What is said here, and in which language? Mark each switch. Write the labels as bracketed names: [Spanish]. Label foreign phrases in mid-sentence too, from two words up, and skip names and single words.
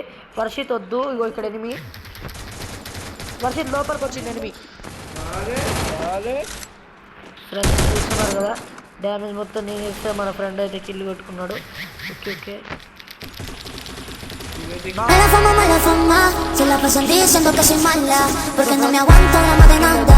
[Telugu] వర్షిత్ వద్దు, ఇగో ఇక్కడ ఎనిమి. వర్షిత్ లోపలికి వచ్చింది ఎనిమి. ఫ్రెండ్స్ చూస్తున్నారు కదా, డ్యామేజ్ మొత్తం నేను ఇస్తే మన ఫ్రెండ్ అయితే కిల్ కొట్టుకున్నాడు. [English] okay okay. [Spanish] Mala fama, se la pasan diciendo que soy mala, porque no me aguanto la más de nada.